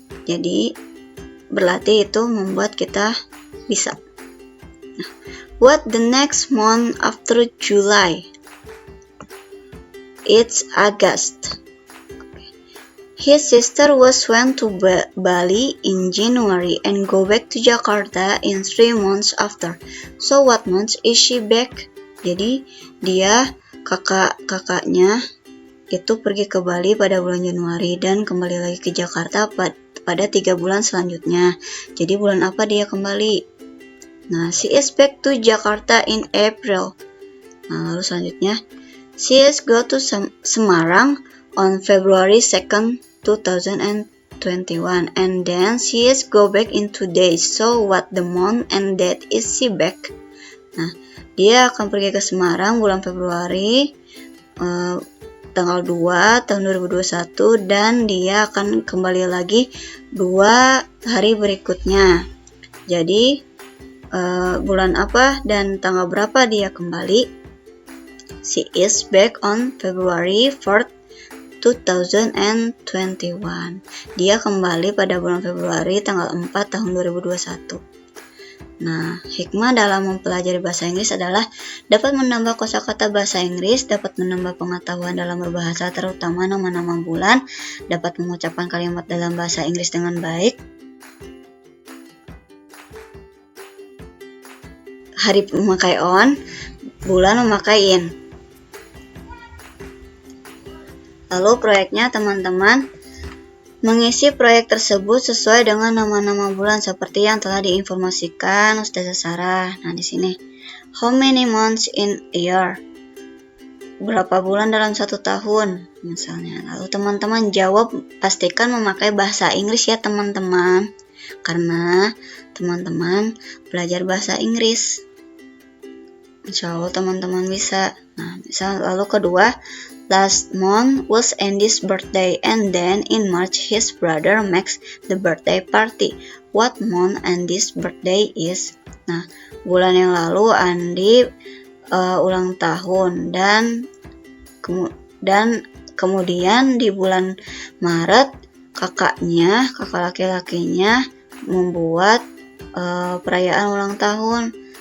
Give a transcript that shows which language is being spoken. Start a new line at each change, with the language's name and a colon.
Indonesian: Jadi berlatih itu membuat kita bisa.
English: Nah, what the next month after July? It's August. His sister was went to Bali in January and go back to Jakarta in 3 months after. So what month is she back?
Indonesian: Jadi dia kakaknya itu pergi ke Bali pada bulan Januari dan kembali lagi ke Jakarta pada 3 bulan selanjutnya. Jadi bulan apa dia kembali?
English: Nah, she is back to Jakarta in April.
Indonesian: Nah, lalu selanjutnya,
English: she is go to Semarang on February 2nd, 2021, and then she is go back in 2 days. So what the month and date is she back?
Indonesian: Nah, dia akan pergi ke Semarang bulan Februari tanggal 2 tahun 2021 dan dia akan kembali lagi 2 hari berikutnya. Jadi bulan apa dan tanggal berapa dia kembali?
English: She is back on February 4th, 2021.
Indonesian: Dia kembali pada bulan Februari tanggal 4 tahun 2021. Nah, hikmah dalam mempelajari bahasa Inggris adalah dapat menambah kosakata bahasa Inggris, dapat menambah pengetahuan dalam berbahasa terutama nama-nama bulan, dapat mengucapkan kalimat dalam bahasa Inggris dengan baik. Hari memakai on, bulan memakai in. Lalu proyeknya teman-teman mengisi proyek tersebut sesuai dengan nama-nama bulan seperti yang telah diinformasikan Ustazah Sarah. Nah, di sini
English: how many months in a year?
Indonesian: Berapa bulan dalam 1 tahun misalnya. Lalu teman-teman jawab, pastikan memakai bahasa Inggris ya teman-teman. Karena teman-teman belajar bahasa Inggris. Insya Allah teman-teman bisa. Nah, misal lalu kedua,
English: last month was Andy's birthday and then in March his brother makes the birthday party. What month Andy's birthday is?
Indonesian: Nah, bulan yang lalu Andy ulang tahun dan kemudian di bulan Maret kakak laki-lakinya membuat perayaan ulang tahun.